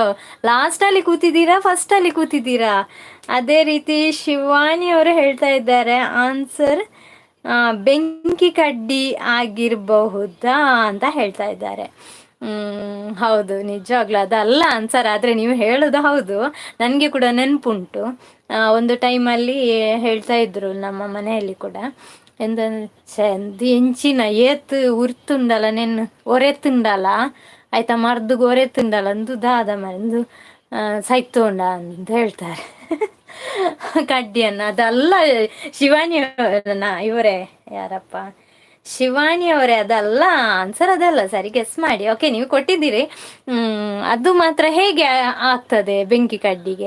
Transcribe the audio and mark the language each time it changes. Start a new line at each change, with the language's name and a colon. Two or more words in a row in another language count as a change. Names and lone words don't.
Kannada: ಲಾಸ್ಟಲ್ಲಿ ಕೂತಿದ್ದೀರಾ, ಫಸ್ಟಲ್ಲಿ ಕೂತಿದ್ದೀರಾ? ಅದೇ ರೀತಿ ಶಿವಾನಿ ಅವರು ಹೇಳ್ತಾ ಇದ್ದಾರೆ ಆನ್ಸರ್ ಬೆಂಕಿ ಕಡ್ಡಿ ಆಗಿರಬಹುದಾ ಅಂತ ಹೇಳ್ತಾ ಇದ್ದಾರೆ. ಹೌದು, ನಿಜವಾಗ್ಲೂ ಅದಲ್ಲ ಆನ್ಸರ್, ಆದರೆ ನೀವು ಹೇಳೋದು ಹೌದು. ನನಗೆ ಕೂಡ ನೆನಪುಂಟು, ಒಂದು ಟೈಮಲ್ಲಿ ಹೇಳ್ತಾ ಇದ್ರು ನಮ್ಮ ಮನೆಯಲ್ಲಿ ಕೂಡ,
Tulu: ಎಂಚಿನ ಏತ್ ಉರ್ತುಂಡಲ ನೆನ್ನು ಒರೆತುಂಡಲ ಆಯ್ತಾ, ಮರ್ದುಗೆ ಒರೆತುಂಡಲ ಅಂದು ದಾದ ಮರಂದು ಸೈತೋಂಡ
Kannada: ಅಂತ ಹೇಳ್ತಾರೆ ಕಡ್ಡಿಯನ್ನು. ಅದಲ್ಲ ಶಿವಾನಿ ಇವರೇ, ಯಾರಪ್ಪ ಶಿವಾನಿ ಅವರೇ, ಅದಲ್ಲ ಆನ್ಸರ್, ಅದಲ್ಲ. ಸರಿ ಗೆಸ್ ಮಾಡಿ. ಓಕೆ, ನೀವು ಕೊಟ್ಟಿದ್ದೀರಿ. ಅದು ಮಾತ್ರ ಹೇಗೆ ಆಗ್ತದೆ ಬೆಂಕಿ ಕಡ್ಡಿಗೆ?